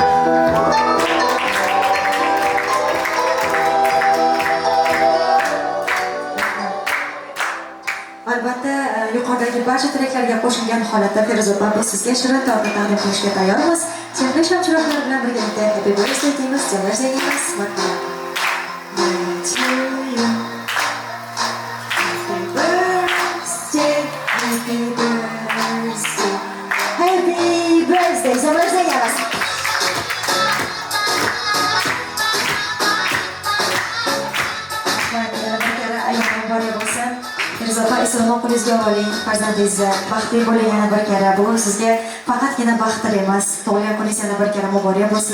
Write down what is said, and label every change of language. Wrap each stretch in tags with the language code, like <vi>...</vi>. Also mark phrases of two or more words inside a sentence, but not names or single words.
<uz>Albatta, yuqoridagi barcha tilaklarga qo'shilgan holatda Feruza opa biz sizga shirin torta taqdim qilishga tayyormiz. Chehra shamchiroqlar bilan birgalikda</uz> <en>happy birthday</en> <uz>deymiz, jamlansangiz marhamat.</uz> <en>Happy birthday,</en> <uz>jamlansangiz. Feruza opa, islom qo'lingizga oling, farzandingizni baxtli bo'ling yana bir karra. Bugun sizga faqatgina baxt emas, tug'ilgan kuningiz yana bir karra muborak bo'lsin.</uz>